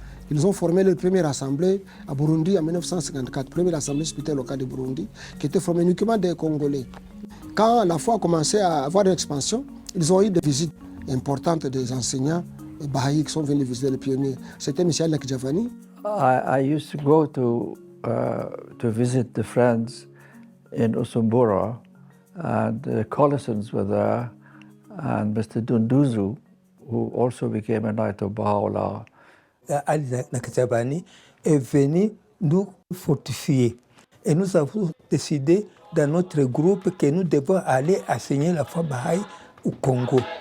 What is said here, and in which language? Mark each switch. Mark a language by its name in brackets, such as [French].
[French] Ils ont formé leur première assemblée à Burundi en 1954, première assemblée spirituelle locale de Burundi, qui était formée uniquement des Congolais. Quand la foi a commencé à avoir une expansion, ils ont eu des visites importantes des enseignants Baha'i qui sont venus visiter les pionniers. C'était M. Alek Javani. [English] I used to go to visit the friends in Usumbura, and the Collissons were there, and Mr. Dunduzu, who also became a Knight of Baha'u'llah. [French] Ali Nakajabani est venu nous fortifier. Et nous avons décidé dans notre groupe que nous devons aller enseigner la foi Baha'i au Congo.